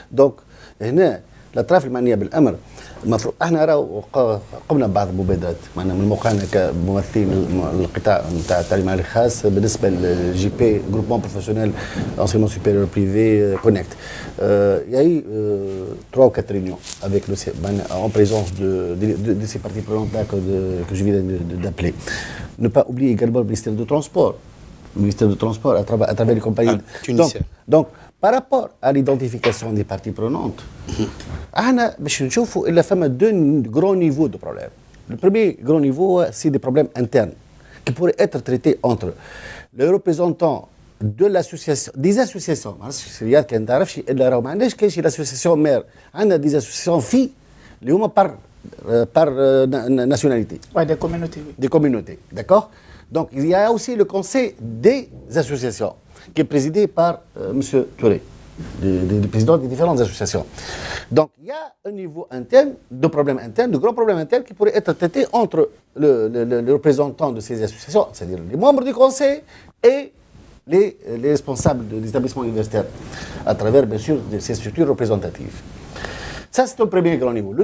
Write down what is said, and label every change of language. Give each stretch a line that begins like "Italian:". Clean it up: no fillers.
Arabic: Donc, هنا الأطراف المعنية بالأمر المفروض احنا راهو قمنا ببعض المبادرات معنا من موقعنا كممثلين القطاع نتاع التعليم العالي الخاص بالنسبه للجي بي جروبمون بروفيسيونيل انسيغمون سوبيريور بريفي كونكت.
French: Il y a eu 3 ou 4 réunions avec en présence de ces parties prenantes là que je viens d'appeler. Ne pas oublier également le ministère du Transport. Le ministère du Transport à travers les compagnies tunisiennes. Donc, par rapport à l'identification des parties prenantes,
Arabic: احنا باش نشوفوا الا فما
French: 2 grands niveaux de problèmes. Le premier grand niveau, c'est des problèmes internes qui pourraient être traités entre les représentants des associations.
Arabic: رياض كان تعرفش الا راهو ما عندناش كاين شي لاسوسياسيون مير عندنا دي اسوسياسيون في اللي هما
French: par nationalité. Ouais, des communautés. Oui. Des communautés, d'accord. Donc il y a aussi le conseil des associations qui est présidé par M. Touré, le président des différentes associations. Donc il y a un niveau interne, de problèmes internes, de grands problèmes internes qui pourraient être traités entre le représentant de ces associations, c'est-à-dire les membres du conseil et les responsables des établissements universitaires, à travers bien sûr ces structures représentatives. Ça, c'est le premier grand niveau.